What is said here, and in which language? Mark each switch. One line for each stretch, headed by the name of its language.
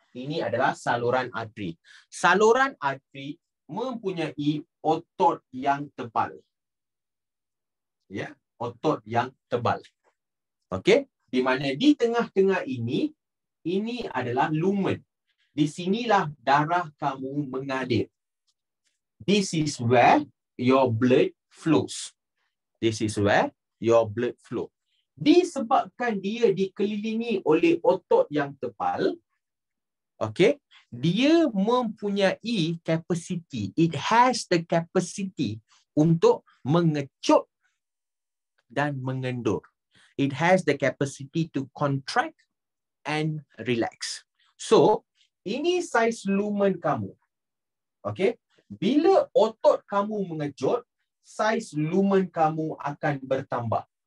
Malay: Ini adalah saluran arteri. Saluran arteri mempunyai otot yang tebal. Ya, otot yang tebal. Okay? Di mana di tengah-tengah ini adalah lumen. Di sinilah darah kamu mengalir.
English: This is where your blood flows. This is where your blood flow.
Malay: Disebabkan dia dikelilingi oleh otot yang tebal, okay, dia mempunyai capacity.
English: It has the capacity
Malay: untuk mengecut dan mengendur.
English: It has the capacity to contract and relax.
Malay: So, ini saiz lumen kamu. Okay? Bila otot kamu mengecut, saiz lumen kamu akan bertambah.